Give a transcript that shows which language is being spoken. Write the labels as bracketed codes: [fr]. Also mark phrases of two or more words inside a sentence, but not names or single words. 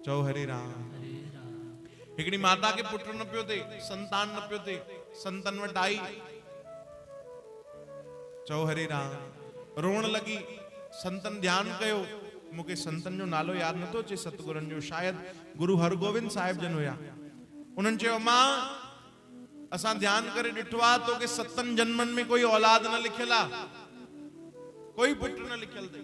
[sd] चओ हरे राम। हिकिड़ी माता खे पुट न पियो थिए, संतान न पियो थिए, संतन वटि आई। चओ हरे राम। रोअण लॻी। संतन ध्यानु कयो, मूंखे संतन जो नालो यादि नथो अचे, सतगुरनि जो, शायदि गुरु हरगोविंद साहिब जन हुया। उन्हनि चयो मां, असां ध्यानु करे ॾिठो आहे तोखे 7 जन्मनि में कोई औलाद न लिखियल आहे, कोई पुट न लिखियल अथई।